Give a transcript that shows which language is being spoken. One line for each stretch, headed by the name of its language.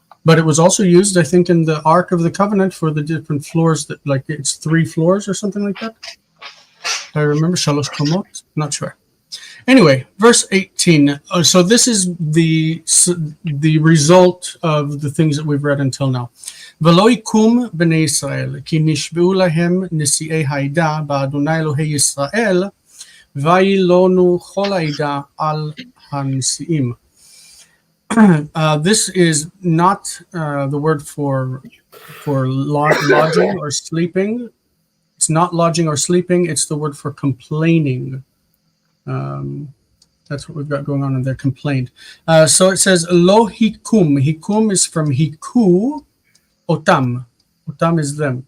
English: But it was also used, I think, in the Ark of the Covenant for the different floors. That, like, it's 3 floors or something like that. I remember
Hebrew: shalosh komot.
English: Not sure. Anyway, verse 18. So this is the result of the things that we've read until now.
Hebrew: ולא יקום בני ישראל, כי נשבעו להם נשיאי העדה באדוני אלוהי ישראל, וילונו כל העדה על הנשיאים.
English: This is not the word for lodging or sleeping. It's not lodging or sleeping. It's the word for complaining. That's what we've got going on in there, complained. So it says, lo hikum. Hikum is from hiku, otam. Otam is them.